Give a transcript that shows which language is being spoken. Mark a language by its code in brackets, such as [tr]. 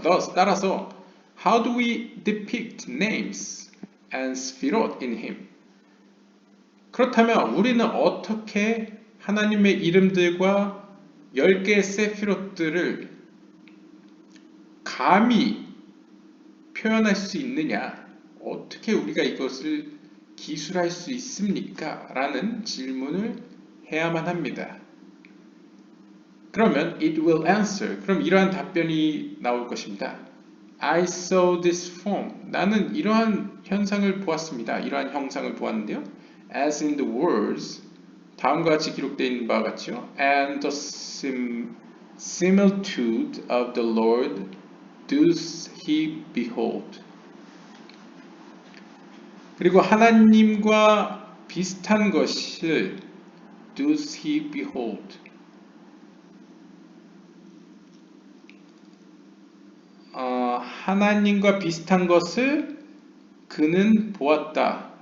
[en] Thus, [ko] 따라서 [en] how do we depict names and sphirot in him? [ko] 그렇다면 우리는 어떻게 하나님의 이름들과 10개의 세피롯들을 감히 표현할 수 있느냐? 어떻게 우리가 이것을 기술할 수 있습니까? 라는 질문을 해야만 합니다. 그러면 [en] it will answer. [ko] 그럼 이러한 답변이 나올 것입니다. [en] I saw this form. [ko] 나는 이러한 현상을 보았습니다. 이러한 형상을 보았는데요. [en] As in the words, [ko] 다음과 같이 기록되어 있는 바와 같이요. [en] And the similitude of the Lord does he behold. [ko] 그리고 하나님과 비슷한 것을 [en] does he behold. [ko] 하나님과 비슷한 것을 그는 보았다.